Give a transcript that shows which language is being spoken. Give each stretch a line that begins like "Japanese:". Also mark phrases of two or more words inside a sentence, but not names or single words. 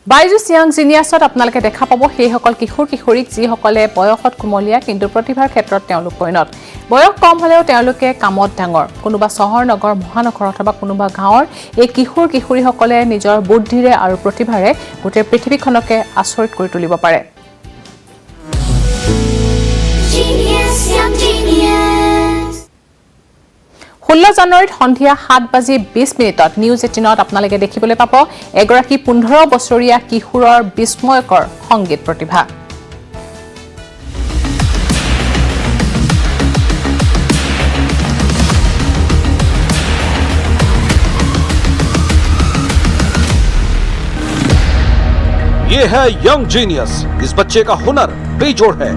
Assamese: বাইজুছ ইয়াং জিনিয়াছত আপোনালোকে দেখা পাব সেইসকল কিশোৰ কিশোৰীক যিসকলে বয়সত কুমলীয়া কিন্তু প্ৰতিভাৰ ক্ষেত্ৰত তেওঁলোক পৰিণত বয়স কম হ'লেও তেওঁলোকে কামত ডাঙৰ কোনোবা চহৰ নগৰ মহানগৰ অথবা কোনোবা গাঁৱৰ এই কিশোৰ কিশোৰীসকলে নিজৰ বুদ্ধিৰে আৰু প্ৰতিভাৰে গোটেই পৃথিৱীখনকে আচৰিত কৰি তুলিব পাৰে
English: Genius, young genius.
Assamese: 16 জানুৱাৰীত সন্ধিয়া 7:20 নিউজ 18ত আপোনালোকে দেখিবলৈ পাব এগৰাকী 15 বছৰীয়া কিশোৰৰ বিস্ময়কৰ সংগীত প্ৰতিভা
Hindi: ये है
English: young genius
Hindi: इस बच्चे का हुनर बेजोड़ है